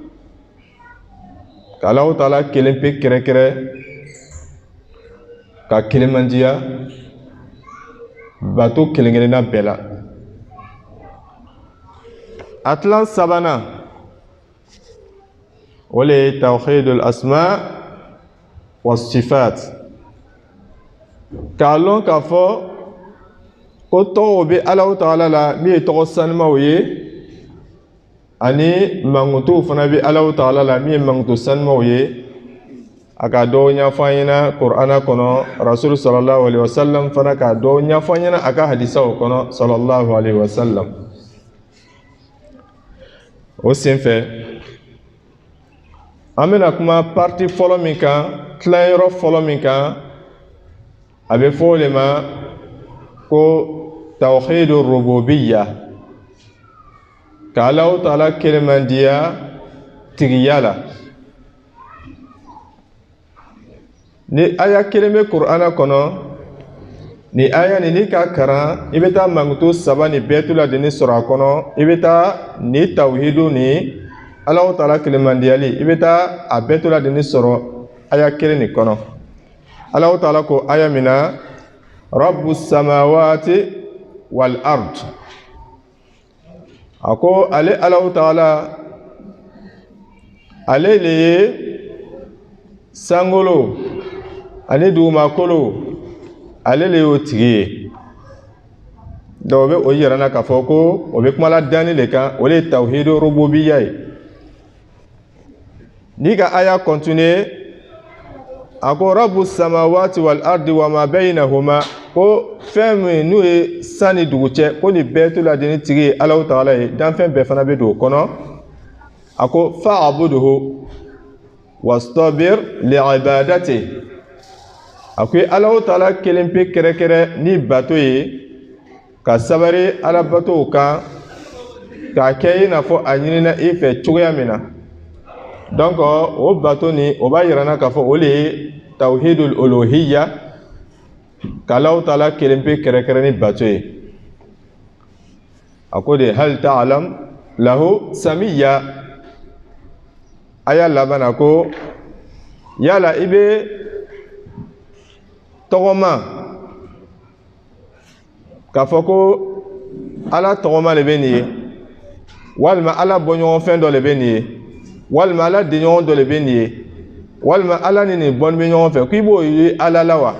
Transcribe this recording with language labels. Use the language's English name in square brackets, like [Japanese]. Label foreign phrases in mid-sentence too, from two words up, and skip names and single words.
[Bambara] ka Alahu Ta'ala kelen pe kɛrɛkɛrɛ ka kelemandiya bato kelen-kelenna bɛɛ la a tilan sabanan o le ye [Arabic] توحيد الأسماء والصفات [Bambara] k'a lɔn k'a fɔ ko tɔgɔw bɛ Alahu Ta'ala la min ye tɔgɔ sanumaw ye ani mankutuw fana bɛ Alahu Ta'ala la min ye mankutu sanumaw ye a ka dɔw ɲɛfɔ an ɲɛna Kur'ana kɔnɔ Rasul [Arabic] صلى الله عليه وسلم [Bambara] fana ka dɔw ɲɛfɔ an ɲɛna a ka hadisaw kɔnɔ [Arabic] صلى الله عليه وسلم [Bambara] o senfɛ an bɛna kuma parti fɔlɔ min kan tilanyɔrɔ fɔlɔ min kan a bɛ fɔ o le ma ko [Arabic] توحيد الربوبية [Bambara] ka Alahu Ta'ala kelemandiya tigiya la ni aya kelen bɛ Kur'ana kɔnɔ ni aya ni ka karan i bɛ taa mankutu 3 ni bɛɛ to la de ni sɔrɔ a kɔnɔ i bɛ taa ni tawhidu ni Alahu Ta'ala kelemandiyali i bɛ taa a bɛɛ to la de ni sɔrɔ aya kelen ni kɔnɔ Alahu Ta'ala ko aya min na [Arabic] رب السماوات والأرض [Bambara] a ko ale Alahu Ta'ala ale le ye sangolo ani dugumakolo ale le y'o tigi ye donc o bɛ o yira na k'a fɔ ko o bɛ kuma la danni le kan o le ye [Arabic] توحيد الربوبية [Bambara] ye n'i ka aya continuer a ko [Arabic] رب السماوات والأرض وما بينهما [Bambara] ko fɛn min n'o ye san ni dugu cɛ ko nin bɛɛ to la de ni tigi ye Alahu Ta'ala ye danfɛn bɛɛ fana bɛ don o kɔnɔ a ko [Arabic] فاعبده واصطبر لعبادته [Bambara] a ko Alahu Ta'ala kelen pe kɛrɛkɛrɛ ni bato ye ka sabari Ala batow kan k'a kɛ i n'a fɔ a ɲinina i fɛ cogoya min na donc o bato ni o b'a yirana k'a fɔ o de ye [Arabic] توحيد الألوهية [Bambara] k'Alahu Taala kelen pe kɛrɛkɛrɛ ni bato ye. A ko de [Arabic] هل تعلم له سميا, [Bambara] aya laban ko yala i bɛ tɔgɔma k'a fɔ ko Ala tɔgɔma de bɛ nin ye, walima Ala bɔɲɔgɔnfɛn dɔ de bɛ nin ye, walima Ala denɲɔgɔn dɔ de bɛ nin ye, walima Ala ni nin bɔn bɛ ɲɔgɔn fɛ, k'i b'o ye Ala la wa?